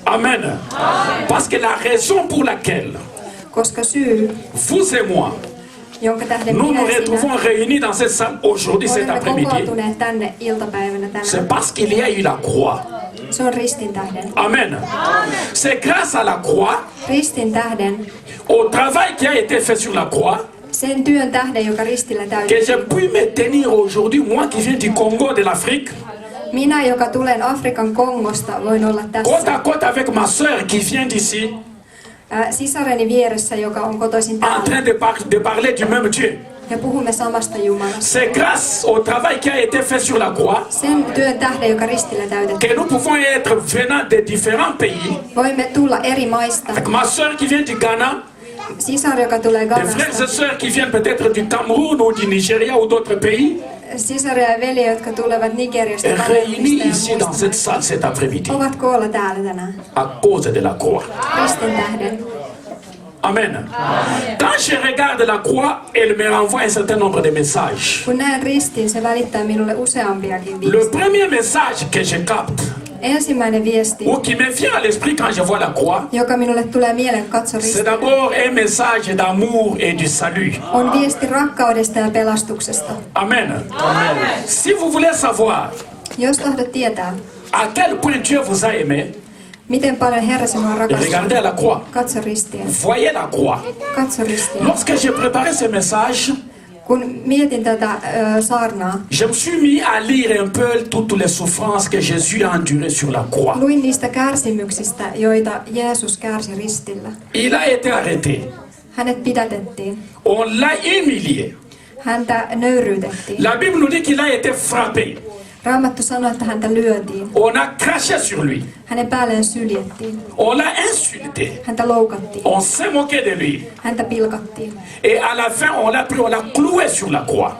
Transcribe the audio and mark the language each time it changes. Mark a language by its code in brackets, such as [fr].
[fr] Amen. Parce que la raison pour laquelle [fi] Koska syy, [fr] vous et moi, [fi] jonka tähden [fr] nous [fi] minä [fr] nous [fi] ja [fr] retrouvons [fi] sinä [fr] réunis dans cette salle aujourd'hui, cet [fi] olemme [fr] après-midi, [fi] kokoontuneet tänne iltapäivänä [fr] c'est [fi] tänään, [fr] parce qu'il y a eu la croix. [fi] se on ristin tähden. [fr] Amen. C'est grâce à la croix, [fi] Ristin tähden, [fr] au travail qui a été fait sur la croix, [fi] sen työn tähden, joka ristillä [fr] que [fi] täytettiin. [fr] j'ai pu me tenir aujourd'hui, moi qui viens du Congo, de l'Afrique, [fi] Minä, joka tulen Afrikan Kongosta, voin olla [fr] côte [fi] tässä. [fr] à côte avec ma sœur qui vient d'ici, [fi] Sisareni vieressä, joka on kotoisin [fr] en [fi] täällä. [fr] train de parler du même Dieu. [fi] Ja puhumme samasta Jumalasta. [fr] C'est grâce au travail qui a été fait sur la croix [fi] Sen työn tähden, joka ristillä täytettiin. [fr] que nous pouvons être venant de différents pays. [fi] Voimme tulla eri maista. [fr] Avec ma soeur qui vient du Ghana, [fi] Sisar, joka tulee [fr] des frères [fi] Ghanasta. [fr] et sœurs qui viennent peut-être du Cameroun ou du Nigeria ou d'autres pays, [fi] Sisaria ja veli, jotka tulevat Nigeriasta, [fr] réunis [fi] Kamerunista [fr] ici [fi] ja [fr] dans [fi] muista, [fr] cette salle cet après-midi [fi] ovat koolla täällä tänään. [fr] à cause de la croix. [fi] Ristin tähden. [fr] Amen. Quand je regarde la croix, elle me renvoie un certain nombre de messages. [fi] Kun näen ristin, se välittää minulle useampiakin [fr] Le [fi] viestejä. [fr] premier message que je capte, [fi] Ensimmäinen viesti, [fr] ou qui me vient à l'esprit quand je vois la croix, [fi] joka minulle tulee mieleen katso [fr] c'est [fi] ristiin, [fr] d'abord un message d'amour et du salut. [fi] on viesti rakkaudesta ja pelastuksesta. [fr] Amen. Si vous voulez savoir [fi] Jos tahdot tietää, [fr] à quel point Dieu vous a aimé, [fi] miten paljon Herra sinua [fr] regardez [fi] rakastaa, [fr] la croix. [fi] katso ristiä. [fr] Voyez la croix. [fi] Katso ristiä. [fr] Lorsque j'ai préparé ce message, [fi] Kun mietin tätä saarnaa, [fr] je me suis mis à lire un peu toutes les souffrances que Jésus a endurées sur la croix. [fi] luin niistä kärsimyksistä, joita Jeesus kärsi ristillä. [fr] Il a été arrêté. [fi] Hänet pidätettiin. [fr] On l'a humilié. [fi] Häntä nöyryytettiin. [fr] La Bible nous dit qu'il a été frappé. [fi] Raamattu sanoi, että häntä lyötiin. [fr] On a craché sur lui. [fi] Hänen päälleen syljettiin. [fr] On l'a insulté. [fi] Häntä loukattiin. [fr] On s'est moqué de lui. [fi] Häntä pilkattiin. [fr] Et à la fin, on l'a pris, on l'a cloué sur la croix.